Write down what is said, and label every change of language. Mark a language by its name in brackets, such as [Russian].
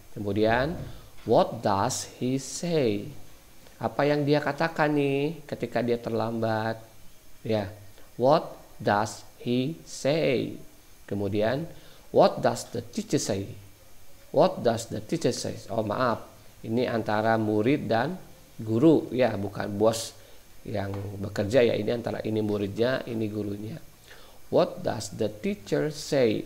[Indonesian] Kemudian, [English] what does he say? [Indonesian] Apa yang dia katakan nih ketika dia terlambat? [English] Ya, what does he say? Kemudian, what does the teacher say? What does the teacher say? [Indonesian] Oh maaf, ini antara murid dan guru ya, bukan bos yang bekerja ya. Ini antara ini muridnya, ini gurunya. [English] What does the teacher say?